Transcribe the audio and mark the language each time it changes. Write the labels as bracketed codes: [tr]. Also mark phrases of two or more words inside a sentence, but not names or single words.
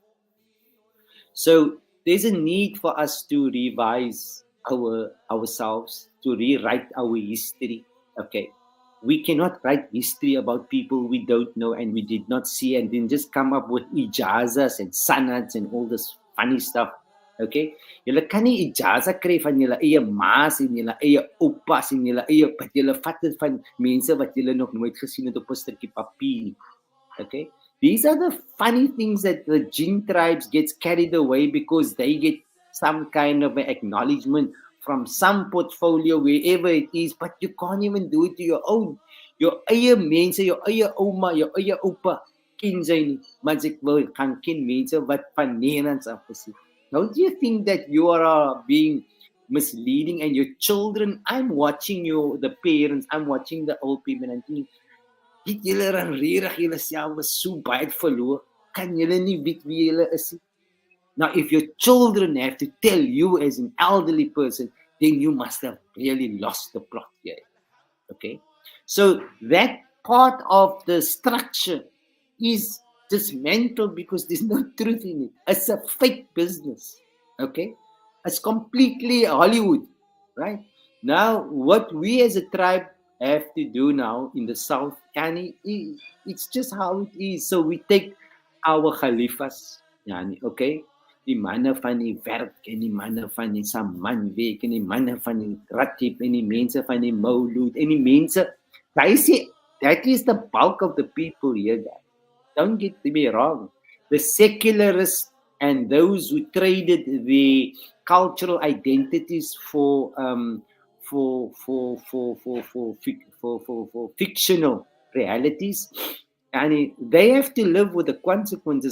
[en] So there's a need for us to revise ourselves, to rewrite our history, okay. We cannot write history about people we don't know and we did not see, and then just come up with ijazas and sanads and all this funny stuff, okay. [af] Julle kan nie ijaza kry van julle eie maas en julle eie oupas en julle eie, wat julle vat dit van mense wat julle nog nooit gesien het op 'n stukkie papier, [en] okay. These are the funny things that the jinn tribes gets carried away because they get some kind of an acknowledgement from some portfolio, wherever it is, but you can't even do it to your own. [af] Your eie mense, your eie ouma, your eie oupa, ken sy nie, maar ek wil gaan ken mense wat van Nederlands af is. [en] Don't you think that you are being misleading, and your children, I'm watching you, the parents, I'm watching the old people, and thinking, [af] het julle dan regtig julle self so baie verloor, kan julle nie weet wie julle is nie? [en] Now, if your children have to tell you as an elderly person, then you must have really lost the plot here. Okay? So that part of the structure is dismantled because there's no truth in it. It's a fake business. Okay? It's completely Hollywood. Right? Now, what we as a tribe have to do now in the south, yani, it's just how it is. So we take our khalifas, yani, okay? [af] Die manne van die werk en die manne van die Samanweek en die manne van die Ratib en die mense van die Maulud en die mense, [en] that is the bulk of the people here, guys. Don't get me wrong. The secularists and those who traded the cultural identities for fictional realities, and they have to live with the consequences.